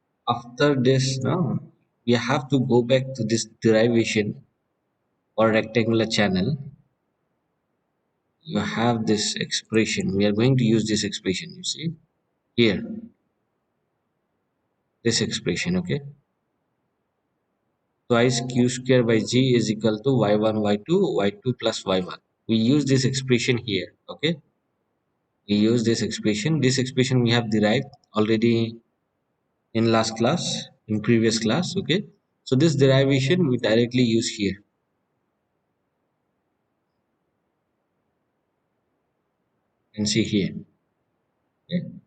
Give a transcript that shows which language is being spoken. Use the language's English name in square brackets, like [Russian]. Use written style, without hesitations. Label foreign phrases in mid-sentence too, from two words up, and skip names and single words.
[English] After this, now we have to go back to this derivation or rectangular channel. You have this expression. We are going to use this expression, you see, here, this expression, okay? Twice q square by g is equal to y1, y2 plus y1. We use this expression here, okay? We use this expression. This expression we have derived already in last class, in previous class, okay? So this derivation we directly use here and see here, okay?